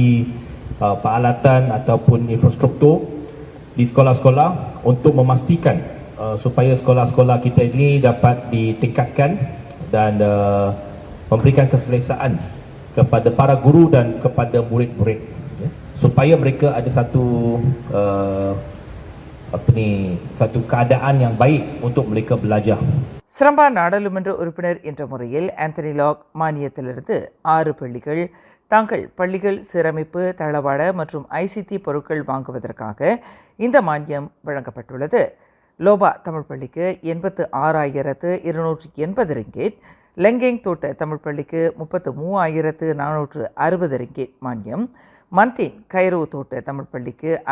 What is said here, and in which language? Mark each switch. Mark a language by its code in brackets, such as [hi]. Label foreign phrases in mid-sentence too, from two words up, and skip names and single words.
[ms] peralatan ataupun infrastruktur di sekolah-sekolah untuk memastikan supaya sekolah-sekolah kita ini dapat ditingkatkan dan memberikan keselesaan kepada para guru dan kepada murid-murid supaya mereka ada satu satu keadaan yang baik untuk mereka belajar. [ta] சிரம்பா நாடாளுமன்ற உறுப்பினர் என்ற முறையில் ஆந்தனி லாக் மானியத்திலிருந்து 6 பள்ளிகள் தாங்கள் பள்ளிகள் சீரமைப்பு தளவாட மற்றும் ஐசிடி பொருட்கள் வாங்குவதற்காக இந்த மானியம் வழங்கப்பட்டுள்ளது. லோபா தமிழ் பள்ளிக்கு 86,280 ரிங்கேட், லெங்கேங் தோட்ட தமிழ் பள்ளிக்கு 33,460 ரிங்கேட் மானியம், மந்தின் கைரோ தோட்ட தமிழ் பள்ளிக்கு